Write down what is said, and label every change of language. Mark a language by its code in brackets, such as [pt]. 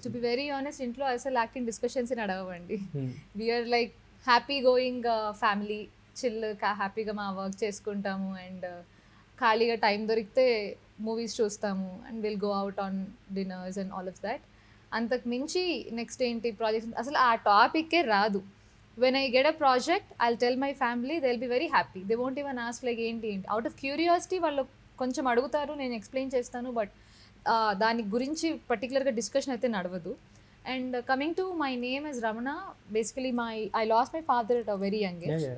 [en] to be very honest, [te] ఇంట్లో అసలు acting discussions నడవండి. [en] we are like happy going family, [te] chill హ్యాపీగా మా వర్క్ చేసుకుంటాము [en] and [te] ఖాళీగా టైం దొరికితే మూవీస్ చూస్తాము [en] And will go out on dinners and all of that. [te] అంతకు మించి నెక్స్ట్ ఏంటి ప్రాజెక్ట్స్ అసలు ఆ టాపిక్కే రాదు. [en] When I get a project, I'll tell my family, they'll be very happy. They won't even ask like ఏంటి. Out of curiosity [te] వాళ్ళు కొంచెం అడుగుతారు, నేను ఎక్స్ప్లెయిన్ చేస్తాను, బట్ దాని గురించి పర్టికులర్గా డిస్కషన్ అయితే నడవదు. [en] And coming to my name is Ramana, basically I lost my father at a very young age.